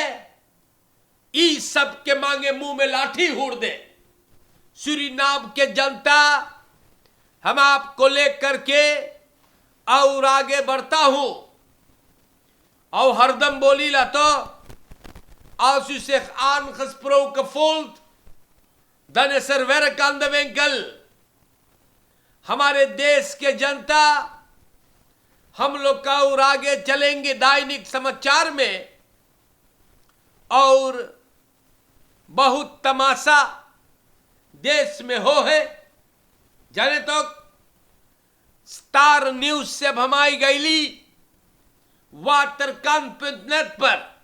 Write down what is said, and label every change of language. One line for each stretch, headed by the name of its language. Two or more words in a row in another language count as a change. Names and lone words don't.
Caribbean Hindustani: ई सब के मांगे मुंह में लाठी हुड़ दे। सूरीनाम के जनता, हम आपको लेकर के और आगे बढ़ता हूं और हरदम बोली ला तो
Dutch: als u zich aangesproken voelt, dan is er werk aan de winkel।
Caribbean Hindustani: हमारे देश के जनता, हम लोग का और आगे चलेंगे दैनिक समाचार में, और बहुत तमाशा देश में हो है। जाने तो स्टार न्यूज से अब हम आई गईली वाटरकान.नेट पर।